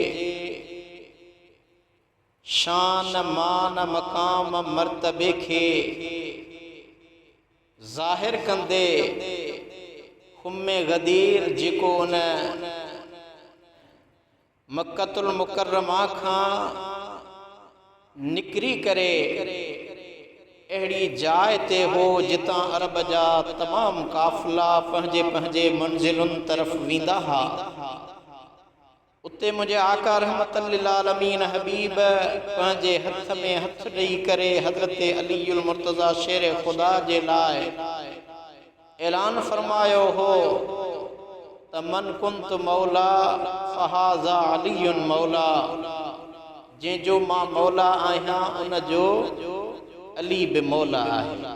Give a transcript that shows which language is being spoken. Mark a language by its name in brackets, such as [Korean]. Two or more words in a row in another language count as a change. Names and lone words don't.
[Sindhi] शान मान मकाम मर्तबे के ज़ाहिर कंदे खुम्मे गदीर जेको उन मक्कतुल मुकर्रमा खां निकरी करे अहिड़ी जाइ ते हो जितां अरब जा तमाम काफ़िला पंहिंजे पंहिंजे मंज़िलुनि तरफ़ वेंदा हा। उते मुझे आका [Arabic] رحمة للعالمين [Sindhi] हबीब पंहिंजे हथ में हथ ॾेई करे हज़रत अलीउल मुर्तज़ा शेर खुदा जे लाइ ऐलान फरमायो हो त [Arabic] من كنت مولاه فهذا علي مولاه, [Sindhi] जंहिंजो मां मौला आहियां उन जो अली बि मौला आहे।